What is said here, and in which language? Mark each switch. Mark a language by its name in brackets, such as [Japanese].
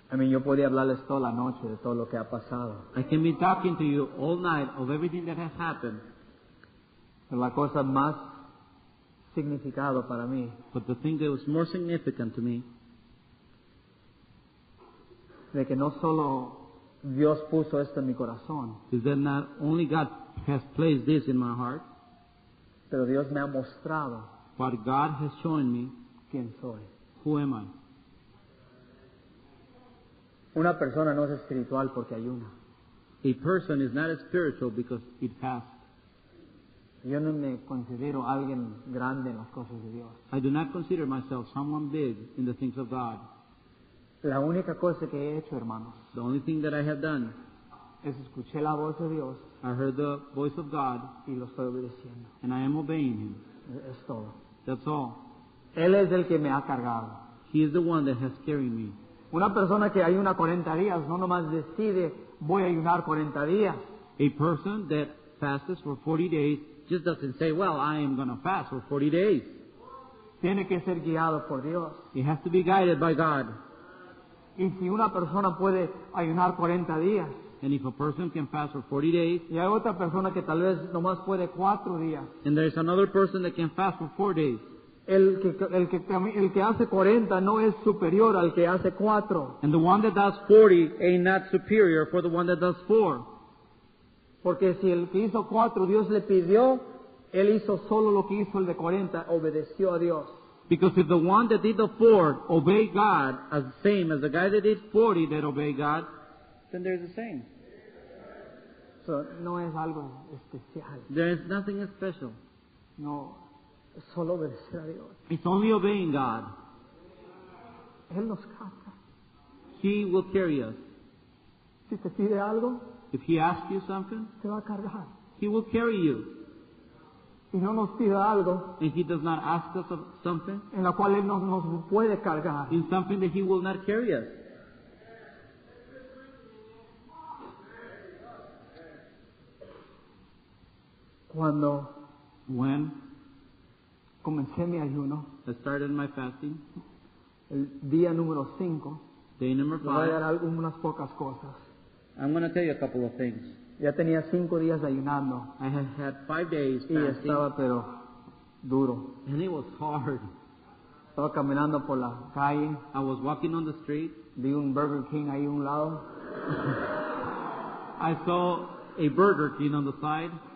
[Spanish] yo podía hablarles toda la noche de todo lo que ha pasado. [English] I can be talking to you all night of everything that has happened, [Spanish] Pero la cosa más significado para mí [English] but the thing that was more significant to me [Spanish] de que no solo Dios puso esto en mi corazón, [English] is that not only God has placed this in my heart, [Spanish] pero Dios me ha mostrado [English] but God has shown me [Spanish] quién soy. [English] who am I. [Spanish] Una persona no es espiritual porque ayuna. [English] A person is not spiritual because it fasts. [Spanish] Yo no me considero alguien grande en las cosas de Dios. [English] I do not consider myself someone big in the things of God. [Spanish] La única cosa que he hecho, hermanos, [English] The only thing that I have done, [Spanish] es escuché la voz de Dios [English] I heard the voice of God [Spanish] y lo estoy obedeciendo. [English] and I am obeying Him. [Spanish] Es todo. [English] That's all. [Spanish] Él es el que me ha cargado. [English] He is the one that has carried me. [Spanish] Una persona que ayuna 40 días no nomás decide voy a ayunar 40 días. [English] A person that fasts for 40 days just doesn't say, well, I am going to fast for 40 days. [Spanish] Tiene que ser guiado por Dios. [English] It has to be guided by God. [Spanish] Y si una persona puede ayunar 40 días [English] And if a person can fast for 40 days, [Spanish] y hay otra persona que tal vez nomás puede 4 días, [English] and there is another person that can fast for 4 days, [Spanish] el que hace 40 no es superior al que hace 4. [English] and the one that does 40 ain't not superior for the one that does 4. [Spanish] Porque si el que hizo 4 Dios le pidió, él hizo solo lo que hizo el de 40, obedeció a Dios. [English] Because if the one that did the 4 obeyed God as the same as the guy that did 40 that obeyed God, then there's the same. [Spanish] So, no es algo especial, [English] There is nothing special. [Spanish] no, es solo obedecer a Dios. [English] It's only obeying God. [Spanish] Él nos carga. [English] He will carry us. [Spanish] Si te pide algo, [English] If He asks you something, [Spanish] te va a cargar. [English] He will carry you. [Spanish] Y no nos pida algo [English] And He does not ask us of something [Spanish] en la cual Él no nos puede cargar. [English] in something that He will not carry us. [Spanish] Cuando [English] When [Spanish] comencé mi ayuno, [English] I started my fasting, [Spanish] el día número 5, [English] day number [Spanish] le voy a [English] 5, [Spanish] dar algunas pocas cosas. [English] I'm going to tell you a couple of things. [Spanish] Ya tenía 5 días ayunando [English] I had had 5 days [Spanish] y [English] fasting, [Spanish] estaba pero duro. [English] and it was hard. [Spanish] Estaba caminando por la calle, [English] I was walking on the street. [Spanish] vi un Burger King ahí a un lado [English] I saw a Burger King on the side,